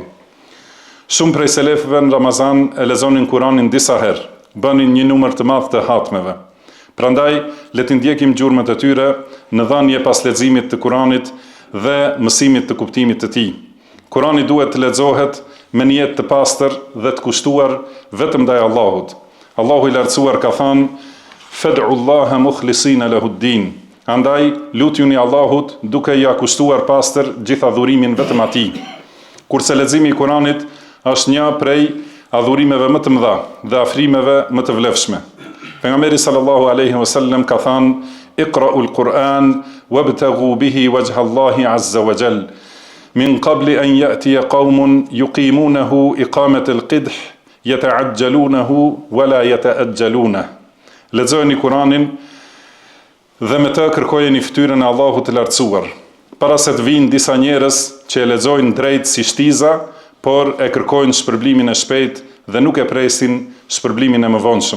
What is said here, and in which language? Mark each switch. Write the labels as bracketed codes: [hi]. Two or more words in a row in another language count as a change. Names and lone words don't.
[sq] Shumë prej selefëve në Ramazan e lexonin Kuranin disa herë, bënin një numër të madh të hatmeve. Prandaj, le të ndjekim gjurmët e tyre në dhënie pas leximit të Kuranit dhe mësimit të kuptimit të tij. Kurani duhet të lexohet me një jetë të pastër dhe të kushtuar vetëm ndaj Allahut. Allahu i lartësuar ka thënë: [ar] "فادعوا الله مخلصين له الدين." [sq] Andaj, lutjuni Allahut duke ia kushtuar pastër gjithë adhurimin vetëm atij. Kurse leximi i Kuranit është një prej adhurimeve më të mëdha dhe afrimeve më të vlefshme. [ar] Pejgamberi صلى الله عليه وسلم [sq] ka thënë: [ar] "اقرؤوا القرآن وابتغوا به وجه الله عز وجل. من قبل أن يأتي قوم يقيمونه إقامة القدح يتعجلونه ولا يتأجلونه." [sq] Lexojeni Kuranin dhe me të kërkojeni fytyrën e Allahut të lartësuar, para se të vinë disa njerëz që e lexojnë drejt si shtiza, por e kërkojnë shpërblimin e shpejt dhe nuk e presin shpërblimin e mëvonshëm.